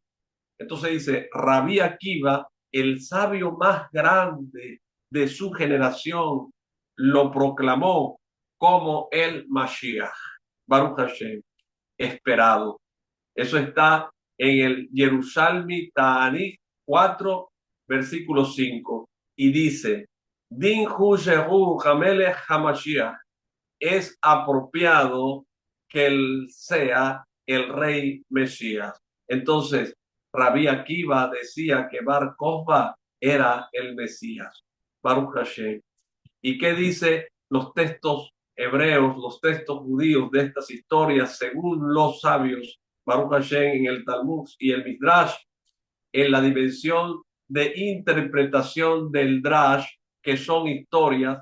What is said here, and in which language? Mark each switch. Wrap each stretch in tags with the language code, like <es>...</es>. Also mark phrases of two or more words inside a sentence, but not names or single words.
<es>Entonces dice, Rabí Akiva, el sabio más grande de su generación, lo proclamó como el Mashiach,</es> <he>ברוך השם,</he> <es>esperado. Eso está en el Jerusalmi Ta'anit 4, versículo 5. Y dice,</es> <he>דין הוא שהוא המלך המשיח,</he> <es>es apropiado que él sea el rey Mesías. Entonces, Rabí Akiva decía que Bar Kokhba era el Mesías.</es> <he>ברוך השם.</he> <es>¿Y qué dice los textos hebreos, los textos judíos de estas historias según los sabios,</es> <he>ברוך השם,</he> <es>en el Talmud y el Midrash, en la dimensión de interpretación del Drash, que son historias?</es>